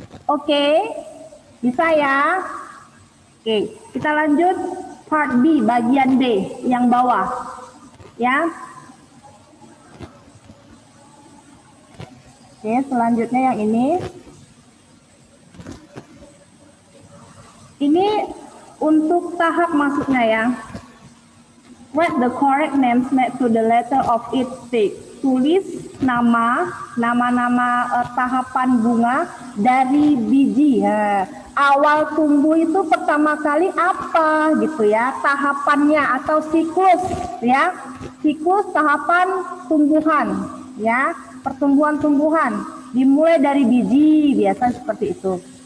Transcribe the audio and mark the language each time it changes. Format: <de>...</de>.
<id>Oke, bisa ya. Oke, kita lanjut part B, bagian B yang bawah. Ya. Oke, selanjutnya yang ini. Ini untuk tahap masuknya ya.</id> <en>Write the correct names next to the letter of each stage.</en> <id>Tulis nama-nama tahapan bunga dari biji. Ya. Awal tumbuh itu pertama kali apa gitu ya, tahapannya atau siklus ya, siklus tahapan tumbuhan ya, pertumbuhan-tumbuhan dimulai dari biji, biasa seperti itu.</id>